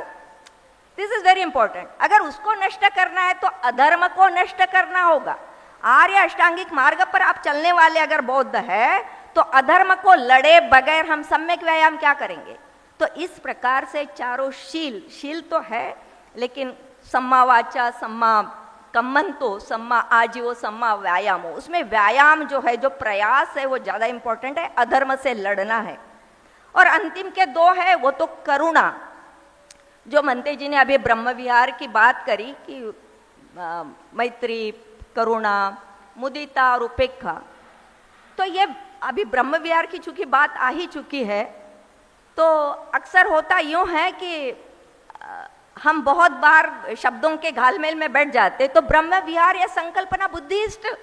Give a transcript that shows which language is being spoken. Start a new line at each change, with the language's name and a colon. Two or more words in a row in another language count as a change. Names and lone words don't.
English: This is very important.
Hindi: अगर उसको नष्ट करना है तो अधर्म को नष्ट करना होगा। आर्य अष्टांगिक मार्ग पर आप चलने वाले अगर बौद्ध है तो अधर्म को लड़े बगैर हम सम्यक व्यायाम क्या करेंगे। तो इस प्रकार से 4 शील तो है, लेकिन
Pali: सम्मा वाचा, सम्मा कम्मंतो, सम्मा आजीवो, सम्मा व्यायामो,
Hindi: उसमें व्यायाम जो है, जो प्रयास है वो ज्यादा इंपॉर्टेंट है, अधर्म से लड़ना है। और अंतिम के 2 है वो तो करुणा। जो मनते जी ने अभी ब्रह्म विहार की बात करी कि मैत्री, करुणा, मुदिता और उपेक्षा, तो ये अभी ब्रह्म विहार की चूंकि बात आ ही चुकी है, तो अक्सर होता यूं है कि हम बहुत बार शब्दों के घालमेल में बैठ जाते, तो ब्रह्म विहार या संकल्पना बुद्धिस्ट